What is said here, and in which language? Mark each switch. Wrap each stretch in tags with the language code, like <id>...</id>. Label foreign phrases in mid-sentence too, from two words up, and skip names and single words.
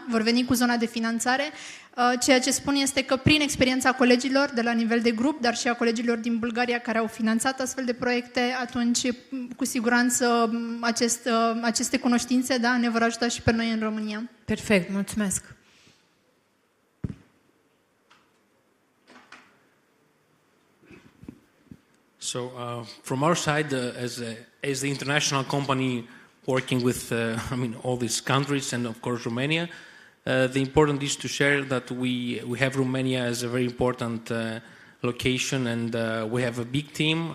<ro>Vor veni cu zona de finanțare. Ceea ce spun este că prin experiența colegilor de la nivel de grup, dar și a colegilor din Bulgaria care au finanțat astfel de proiecte, atunci cu siguranță aceste cunoștințe, da, ne vor ajuta și pe noi în România. Perfect, mulțumesc.</ro> <en>So from our side, as the international company working with all these countries and of course Romania, the important is to share that we have Romania as a very important location, and we have a big team.</en>